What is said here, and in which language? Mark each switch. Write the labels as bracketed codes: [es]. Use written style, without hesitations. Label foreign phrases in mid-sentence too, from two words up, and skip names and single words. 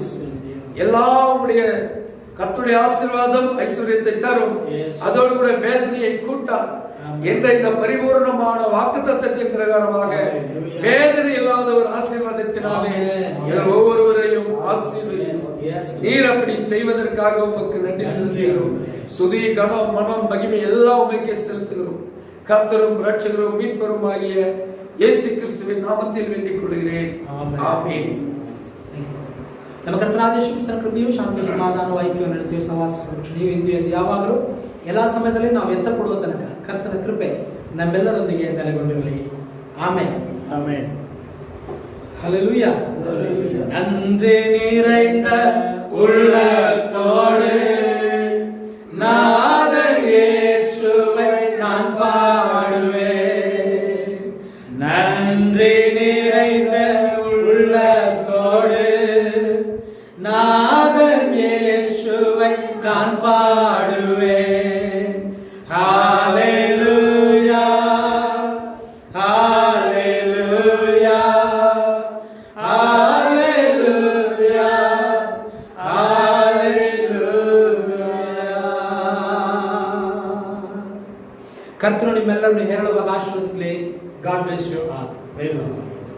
[ta] எல்லாருடைய கர்த்தருடைய ஆசீர்வாதம் ஐஸ்வர்யத்தை தரும், அதோடு கூட வேதனையை கூட்டார் என்ற இந்த பரிபூர்ணமான வாக்குத்தத்தத்தின் பிரகாரமாக வேதனை இல்லாத ஒரு ஆசீர்வாதத்தினாலே ஒவ்வொருவரையும் ஆசீர்வதியும். நீர் அப்படி செய்வதற்காக உமக்கு நன்றி செலுத்துகிறோம். துதி, கனம், மனம், மகிமை எல்லாம் உமக்கே செலுத்துகிறோம். கர்த்தரும் இரட்சகரும் மீட்பரும் ஆகிய இயேசு கிறிஸ்துவின் நாமத்தில் வேண்டிக் கொள்கிறேன். [kn] ಆಮೆನ್. ನಮ್ಮ ಕರ್ತನಾದ ಯೇಸು ಕ್ರಿಸ್ತನ ಕೃಪೆಯು, ಶಾಂತಿಯು, ಸಮಾಧಾನವು, ಐಕ್ಯವು, ನಡತೆಯು, ಸಹವಾಸ, ಸಂರಕ್ಷಣೆಯು ಇಂದು ಎಂದು ಯಾವಾಗಲೂ ಎಲ್ಲ ಸಮಯದಲ್ಲಿ ನಾವು ಎತ್ತಪಡುವ ತನಕ ಕರ್ತನ ಕೃಪೆ ನಮ್ಮೆಲ್ಲರೊಂದಿಗೆ ನೆಲೆಗೊಂಡಿರಲಿ. ಆಮೆನ್. [ta] ஆமென். ஹல்லேலூயா. நன்றி நிறைந்த உள்ளத்தோடு நாதன் இயேசுவை நான் பாடுவேன். நன்றி நிறைந்த உள்ளத்தோடு நாதன் இயேசுவை நான் பாடுவேன். ஹல்லேலூயா, ஹல்லேலூயா, ஹல்லேலூயா, ஹல்லேலூயா. [kn] ಕರ್ತನು ನಿಮ್ಮೆಲ್ಲರನ್ನು ಹೇರಳವಾಗಿ ಆಶೀರ್ವದಿಸಲಿ. [en] God bless you all.